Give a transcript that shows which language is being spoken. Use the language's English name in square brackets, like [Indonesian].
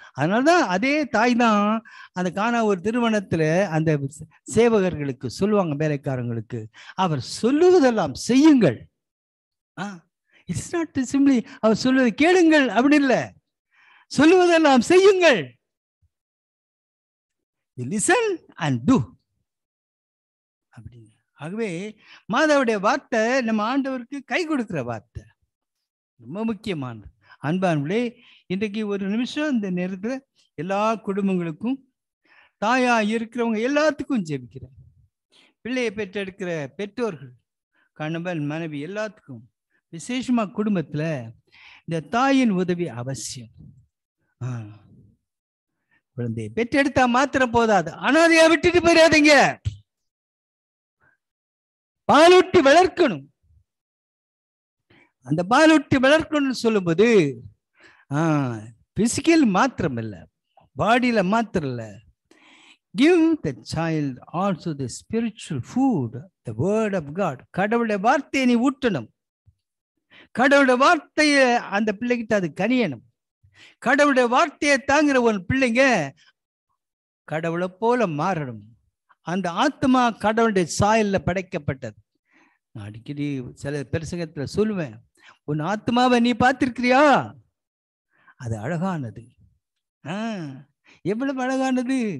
[Tamil] அதனால்தான் அதே தாய் தான் அந்த காணா ஒரு திருமணத்துல அந்த சேவகர்களுக்கு சொல்லுவாங்க, வேலைக்காரங்களுக்கு, அவர் சொல்லுவதெல்லாம் செய்யுங்கள். [English] it's not simply [Tamil] அவர் சொல்லுவதை கேளுங்கள் அப்படி இல்லை, சொல்லுவதெல்லாம் செய்யுங்கள். [English] listen and do [Tamil] அப்படிங்க. ஆகவே மாதாவுடைய வார்த்தை நம்ம ஆண்டவருக்கு கை கொடுக்கிற வார்த்தை, ரொம்ப முக்கியமானது. அன்பானவர்களே, இன்றைக்கு ஒரு நிமிஷம் இந்த நேரத்தில் எல்லா குடும்பங்களுக்கும் தாயா இருக்கிறவங்க எல்லாத்துக்கும் ஜெபிக்கிறேன். பிள்ளையை பெற்றெடுக்கிற பெற்றோர்கள், கணவன் மனைவி எல்லாத்துக்கும், விசேஷமா குடும்பத்துல இந்த தாயின் உதவி அவசியம். குழந்தையை பெற்றெடுத்தா மாத்திரம் போதாது, அனாதையா விட்டுட்டு போயிடாதீங்க. பாலூட்டி வளர்க்கணும். அந்த பாலூட்டி வளர்க்கணும்னு சொல்லும்போது பிசிக்கல் மாத்திரம் இல்ல, [English] பாடியில மாத்திரம் இல்ல, give the child also the spiritual food, the word of God. [Tamil] கடவுளுடைய வார்த்தையை நீ ஊட்டணும். கடவுளுடைய வார்த்தையை அந்த பிள்ளைகிட்ட அது கனியணும். கடவுளுடைய வார்த்தையை தாங்குற ஒரு பிள்ளைங்க கடவுளை போல மாறணும். அந்த ஆத்மா கடவுளுடைய சாயல்ல படைக்கப்பட்டது. நான் அடிக்கடி சில பிரசங்கத்துல சொல்லுவேன், உன் ஆத்மாவை நீ பார்த்திருக்கிறியா? அது அழகானது. எவ்வளவு அழகானது!